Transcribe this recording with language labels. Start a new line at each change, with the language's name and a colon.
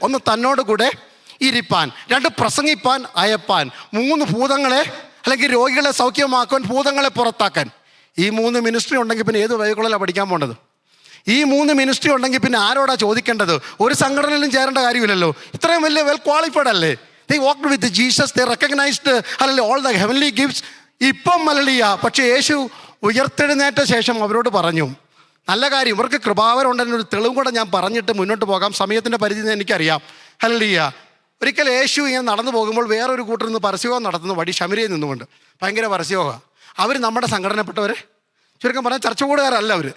Malayalam: ഒന്ന് തന്നോട് കൂടെ ഇരിപ്പാൻ, 2 പ്രസംഗിപ്പാൻ അയപ്പാൻ, 3 ഭൂതങ്ങളെ അല്ലെങ്കിൽ രോഗികളെ സൗഖ്യമാക്കാൻ, ഭൂതങ്ങളെ പുറത്താക്കാൻ. ഈ 3 മിനിസ്ട്രി ഉണ്ടെങ്കിൽ പിന്നെ ഏത് വഴികളിലാണ് പഠിക്കാൻ പോകേണ്ടത്? ഈ 3 മിനിസ്ട്രി ഉണ്ടെങ്കിൽ പിന്നെ ആരോടാ ചോദിക്കേണ്ടത്? ഒരു സംഘടനയിലും ചേരേണ്ട കാര്യമില്ലല്ലോ. ഇത്രയും വലിയ
English: well qualified
Malayalam: അല്ലേ?
English: They walked with Jesus. They recognized, hallelujah, all the heavenly gifts.
Malayalam: ഇപ്പം ഹല്ലേലൂയ. പക്ഷേ യേശു ഉയർത്തെഴുന്നേറ്റ ശേഷം അവരോട് പറഞ്ഞു, നല്ല കാര്യം, ഇവർക്ക് കൃപാവരം ഉണ്ടെന്നൊരു തെളിവും കൂടെ ഞാൻ പറഞ്ഞിട്ട് മുന്നോട്ട് പോകാം. സമയത്തിൻ്റെ പരിധി എനിക്കറിയാം. ഹല്ലേലൂയ. ഒരിക്കൽ യേശു ഇങ്ങനെ നടന്നു പോകുമ്പോൾ വേറൊരു കൂട്ടർ നിന്ന് പരസ്യയോഗം നടത്തുന്നു. വഴി ശമരിയിൽ നിന്നുകൊണ്ട് ഭയങ്കര പരസ്യയോഗമാണ്. അവർ നമ്മുടെ സംഘടനപ്പെട്ടവർ, ചുരുക്കം പറഞ്ഞാൽ ചർച്ച കൂടുകാരല്ല.